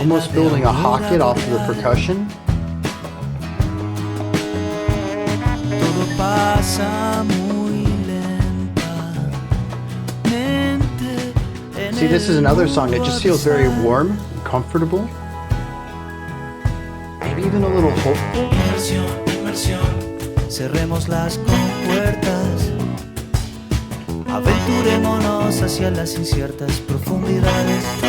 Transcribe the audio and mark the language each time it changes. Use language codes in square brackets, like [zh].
[en] Almost building a Hocket off of the percussion. [es] Todo pasa muy lentamente. [en] See, this is another song that just feels very warm and comfortable. Maybe even a little hopeful. [es] Inmersión, inmersión, cerremos las compuertas. Aventurémonos hacia las inciertas profundidades.